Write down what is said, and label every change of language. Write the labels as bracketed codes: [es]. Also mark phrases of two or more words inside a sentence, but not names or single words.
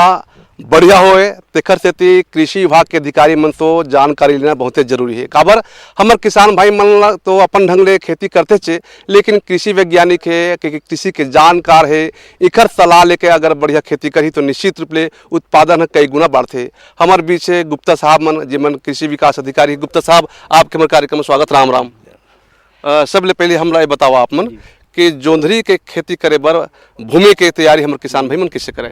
[hne] बढ़िया होए तेखर सेती कृषि विभाग के अधिकारी मन तो जानकारी लेना बहुत जरूरी है। काबर हमर किसान भाई मन तो अपन ढंग ले खेती करते चे, लेकिन कृषि वैज्ञानिक है कि कृषि के जानकार है, इकर सलाह लेके अगर बढ़िया खेती करी तो निश्चित रूप ले उत्पादन कई गुना बढ़ते। हमारे बीच गुप्ता साहब मन जिमन कृषि विकास अधिकारी। गुप्ता साहब आपके हमारे कार्यक्रम में स्वागत। राम राम। सबले पहले हमरा बताओ आप मन कि जोंधरी के खेती करे बर भूमि के तैयारी हमारे किसान भाई मन किससे करे?